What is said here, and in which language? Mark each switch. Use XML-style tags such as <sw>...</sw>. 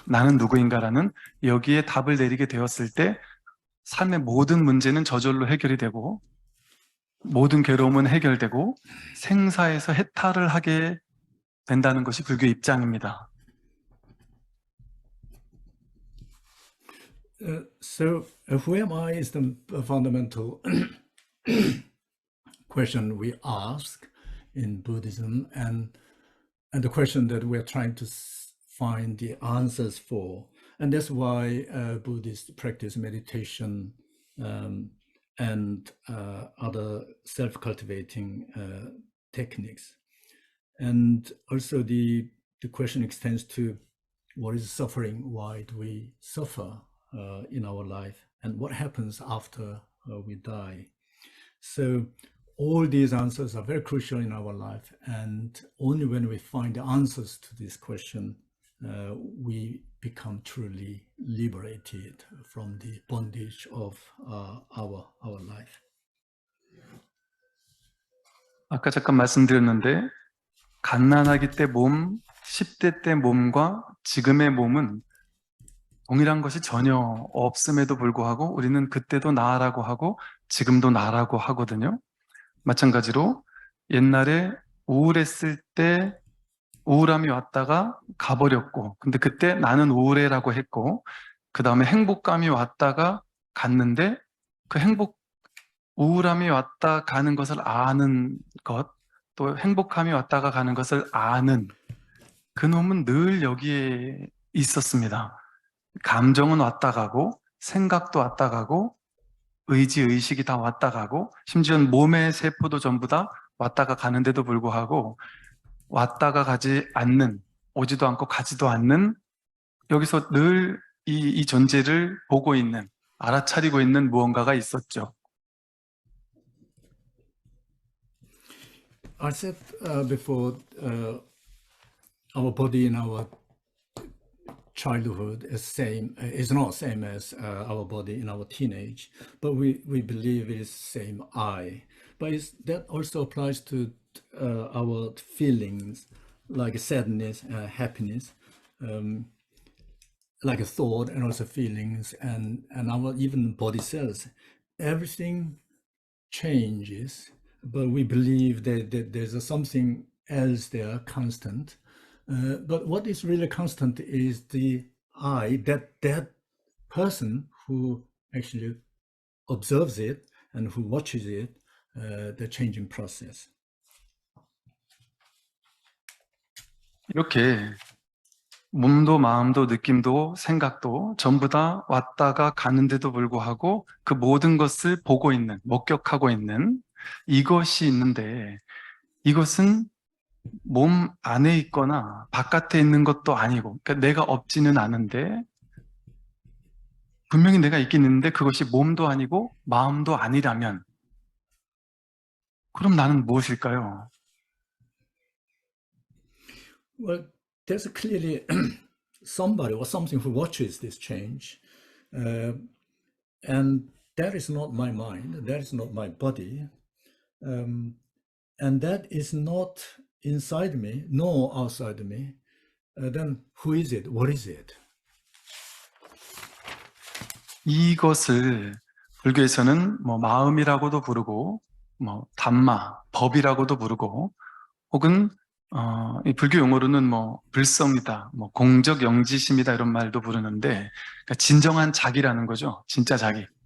<ko>나는 누구인가라는 여기에 답을 내리게 되었을 때 삶의 모든 문제는 저절로 해결이 되고 모든 괴로움은 해결되고 생사에서 해탈을 하게 된다는 것이 불교 입장입니다.</ko> <en>So, who am I is the fundamental question we ask in Buddhism, and the question that we're trying to find the answers for. And that's why Buddhists practice meditation and other self-cultivating techniques. And also the question extends to what is suffering, why do we suffer in our life, and what happens after we die. So all these answers are very crucial in our life, and only when we find the answers to this question, we become truly liberated from the bondage of our life.</en> <ko>아까 잠깐 말씀드렸는데 갓난아기 때 몸, 10대 때 몸과 지금의 몸은 동일한 것이 전혀 없음에도 불구하고 우리는 그때도 나라고 하고 지금도 나라고 하거든요. 마찬가지로 옛날에 우울했을 때 우울함이 왔다가 가버렸고 근데 그때 나는 우울해라고 했고 그 다음에 행복감이 왔다가 갔는데 그 우울함이 왔다 가는 것을 아는 것, 또 행복함이 왔다가 가는 것을 아는 그 놈은 늘 여기에 있었습니다. 감정은 왔다 가고 생각도 왔다 가고 의지, 의식이 다 왔다 가고 심지어 몸의 세포도 전부 다 왔다가 가는데도 불구하고 왔다가 가지 않는, 오지도 않고 가지도 않는 여기서 늘 이 존재를 보고 있는, 알아차리고 있는 무언가가 있었죠.</ko> <en>I said before, our body in our childhood is not same as our body in our teenage, but we believe it is same I. But that also applies to our feelings, like sadness, happiness, like a thought, and also feelings, and our even body cells. Everything changes, but we believe that there's something else there, constant. But what is really constant is the I, that person who actually observes it and who watches it, the changing process.</en> <ko>이렇게 몸도 마음도 느낌도 생각도 전부 다 왔다가 가는데도 불구하고 그 모든 것을 보고 있는, 목격하고 있는 이것이 있는데 이것은 몸 안에 있거나 바깥에 있는 것도 아니고 그러니까 내가 없지는 않은데 분명히 내가 있긴 있는데 그것이 몸도 아니고 마음도 아니라면 그럼 나는 무엇일까요?</ko> <en>Well, there's clearly somebody or something who watches this change, and that is not my mind, that is not my body, and that is not inside me nor outside me. Then who is it? What is it?</en> <ko>이것을 불교에서는 뭐 마음이라고도 부르고 뭐 담마, 법이라고도 부르고 혹은 이 불교 용어로는 뭐 불성이다, 뭐 공적 영지심이다 이런 말도 부르는데 그러니까 진정한 자기라는 거죠. 진짜 자기.</ko>